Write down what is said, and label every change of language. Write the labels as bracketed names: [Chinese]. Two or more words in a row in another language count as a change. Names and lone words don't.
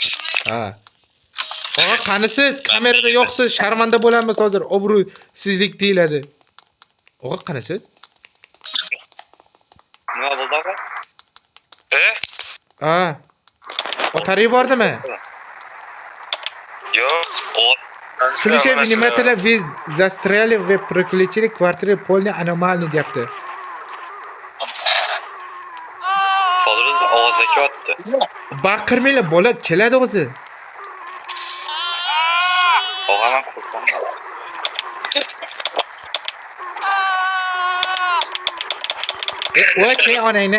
[Uzbek] Ha. Og'a qanisiz? Kamerada yo'qsiz. Sharmanda bo'lamiz hozir. Obro'sizlik deyiladi. Og'a qanisiz? Nima bo'ldi aka? Ha. Otarib yubordimi? Yo'q. [Russian] Слушай, внимательно, вы застряли в приключении квартиры полной аномальной deyapti. [Uzbek] Hozir ovozda ketyapti. Baqirmanglar, bola keladi o'zi. Og'am qo'rqdim. Voy, chey onangni.